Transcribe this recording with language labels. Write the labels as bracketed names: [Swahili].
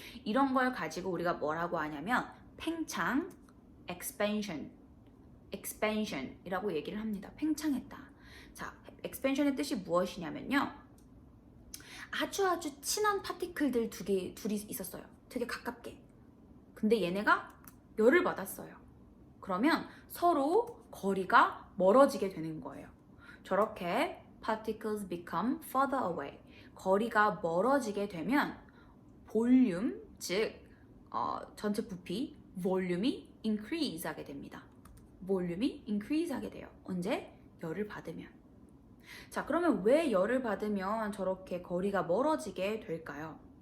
[Korean] 이런 걸 가지고 우리가 뭐라고 하냐면 팽창, expansion이라고 얘기를 합니다. 팽창했다. 자, expansion의 뜻이 무엇이냐면요, 아주 친한 파티클들 둘이 있었어요. 되게 가깝게. 근데 얘네가 열을 받았어요. 그러면 서로 거리가 멀어지게 되는 거예요. 저렇게 [English] particles become further away. [Korean] 거리가 멀어지게 되면 볼륨, 즉 전체 부피, 볼륨이 increase 하게 됩니다. 볼륨이 increase 하게 돼요. 언제? 열을 받으면. 자, 그러면 왜 열을 받으면 저렇게 거리가 멀어지게 될까요?